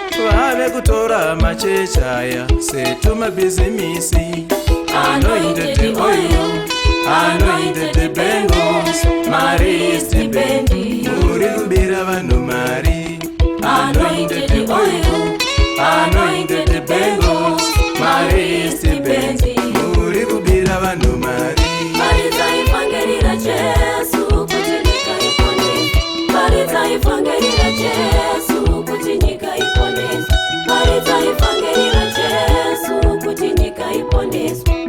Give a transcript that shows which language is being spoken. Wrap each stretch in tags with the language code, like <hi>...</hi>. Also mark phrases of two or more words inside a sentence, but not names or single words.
<sn>Vave kutora machechi aya setumabhizimisi.</sn> <en>Anointed oil, anointed bangles, my wrist band.</en> <sn>Muri kubira vanhu mari.</sn> <en>Anointed oil, anointed bangles, my wrist band.</en> <sn>Muri kubira vanhu mari. Paridza ivhangeri raJesu kuti nyika ipone. Paridza ivhangeri raJesu kuti nyika Nyika iponeswe. Paridza ivhangeri raJesu kuti nyika iponeswe.</sn>